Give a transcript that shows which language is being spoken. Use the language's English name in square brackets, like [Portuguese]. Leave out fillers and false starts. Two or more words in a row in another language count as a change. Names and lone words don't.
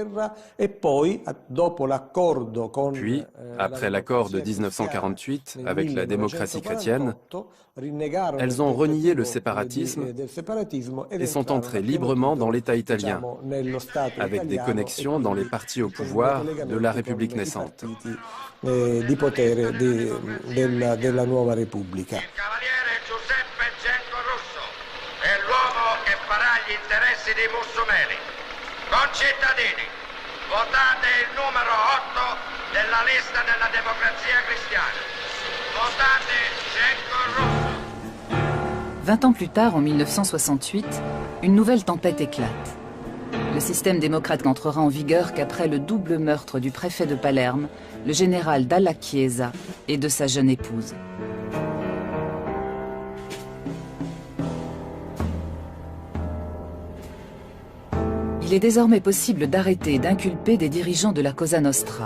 [French] Puis, après l'accord de 1948 avec la démocratie chrétienne, elles ont renié le séparatisme et sont entrées librement dans l'État italien, avec des connexions dans les partis au pouvoir de la République naissante. [Italian] Di potere della nuova Repubblica. Il cavaliere Giuseppe Genco Russo è l'uomo che farà gli interessi dei mussumeri. Concittadini, votate il numero 8 della lista della Democrazia Cristiana. Votate Genco Russo. [French] 20 ans plus tard, en 1968, une nouvelle tempête éclate. Le système démocrate n'entrera en vigueur qu'après le double meurtre du préfet de Palerme, le général Dalla Chiesa, et de sa jeune épouse. Il est désormais possible d'arrêter et d'inculper des dirigeants de la Cosa Nostra.